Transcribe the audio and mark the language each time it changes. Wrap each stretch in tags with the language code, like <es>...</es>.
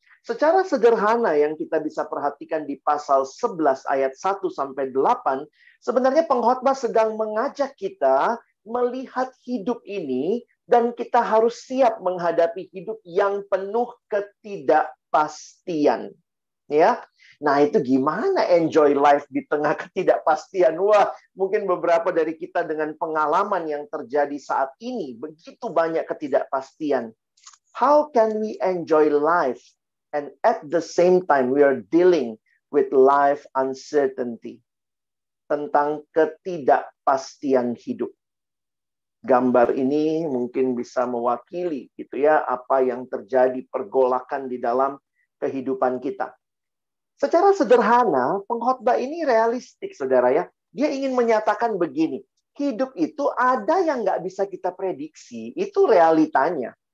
<id>Secara sederhana yang kita bisa perhatikan di pasal 11 ayat 1-8, sebenarnya Pengkhotbah sedang mengajak kita melihat hidup ini dan kita harus siap menghadapi hidup yang penuh ketidakpastian. Ya. Nah, itu gimana</id> <en>enjoy life</en> <id>di tengah ketidakpastian? Wah, mungkin beberapa dari kita dengan pengalaman yang terjadi saat ini, begitu banyak ketidakpastian.</id> <en>How can we enjoy life? And at the same time, we are dealing with life uncertainty.</en> <id>Tentang ketidakpastian hidup. Gambar ini mungkin bisa mewakili gitu ya, apa yang terjadi pergolakan di dalam kehidupan kita. Secara sederhana, Pengkhotbah ini realistik, saudara ya. Dia ingin menyatakan begini, hidup itu ada yang nggak bisa kita prediksi, itu realitanya.</id>